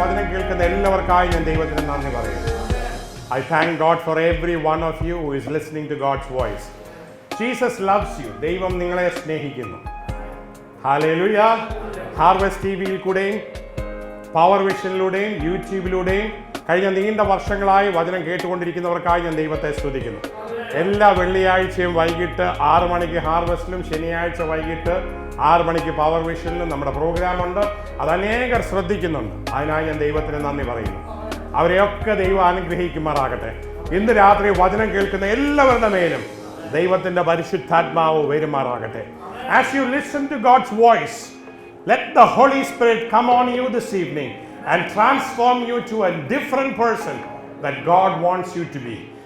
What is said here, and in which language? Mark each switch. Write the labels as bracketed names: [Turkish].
[Malayalam] കേൾക്കുന്നവർക്കായി ഞാൻ ദൈവത്തിന് നന്ദി പറയുന്നു. [English] I thank God for every one of you who is listening to God's voice. Jesus loves you. [Malayalam] ദൈവം നിങ്ങളെ സ്നേഹിക്കുന്നു. ഹല്ലേലൂയ. ഹാർവസ്റ്റ് ടിവിയിൽ കൂടെയും പവർ വിഷനിലൂടെയും യൂട്യൂബിലൂടെയും കഴിഞ്ഞ നീണ്ട വർഷങ്ങളായി വചനം കേട്ടുകൊണ്ടിരിക്കുന്നവർക്കായി ഞാൻ ദൈവത്തെ സ്തുതിക്കുന്നു. എല്ലാ വെള്ളിയാഴ്ചയും വൈകിട്ട് 6 മണിക്ക് ഹാർവസ്റ്റിലും ശനിയാഴ്ച വൈകിട്ട് 6 മണിക്ക് പവർ വിഷനിലും നമ്മുടെ പ്രോഗ്രാമുണ്ട്. അത് അനേകർ ശ്രദ്ധിക്കുന്നുണ്ട്. അതിനായി ഞാൻ ദൈവത്തിന് നന്ദി പറയുന്നു. അവരെയൊക്കെ ദൈവം അനുഗ്രഹിക്കുമാറാകട്ടെ. ഇന്ന് രാത്രി വചനം കേൾക്കുന്ന എല്ലാവരുടെ മേലും ദൈവത്തിന്റെ പരിശുദ്ധാത്മാവ് വരുമാറാകട്ടെ. [English] As you listen to God's voice, let the Holy Spirit come on you this evening and transform you to a different person that God wants you to be.